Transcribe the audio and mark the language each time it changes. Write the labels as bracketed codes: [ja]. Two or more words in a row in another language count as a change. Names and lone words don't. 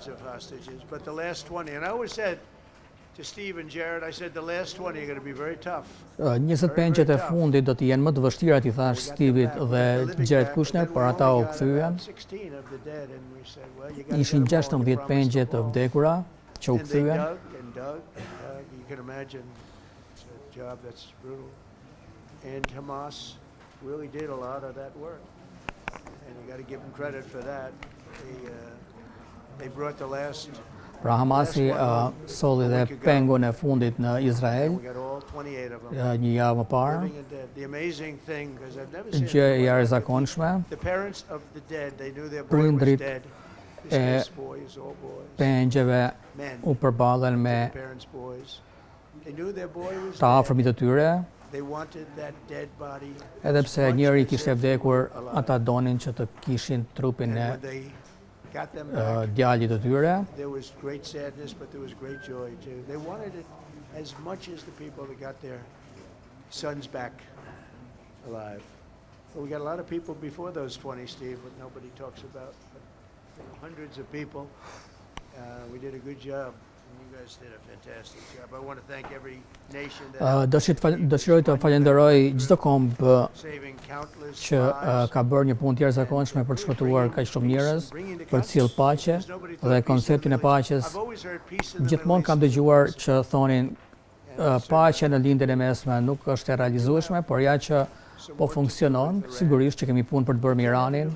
[sq] Njëzet pengjet e fundit do të jenë më të vështira, i thash Steve-it dhe Jared Kushner, por ata u kthyen. Ishin 16 pengjet të vdekura që u kthyen. [en] And Hamas really did a lot of that work, and you got to give them credit for that. They brought the last. [sq] Pra Hamasi solli dhe pengun e fundit në Izrael, një javë më parë. Gjë e jashtëzakonshme. Prindrit e pengjeve u përballen me të afërmit të tyre. Edhe pse njëri kishte vdekur, ata donin që të kishin trupin e djalit të tyre. [en] We got a lot of people before those 20, Steve, but nobody talks about. Hundreds of people. We did a good job. You guys did a fantastic job. I want to thank every nation that [sq] Dëshiroj të falenderoj çdo kombë që ka bërë një punë të jashtëzakonshme për të shpëtuar kaq shumë njerëz, për të sjellë paqe dhe konceptin e paqes. Gjithmonë kam dëgjuar që thonin paqja në lindjen e mesme nuk është e realizueshme, por ja që po funksionon, sigurisht që kemi punë për të bërë me Iranin.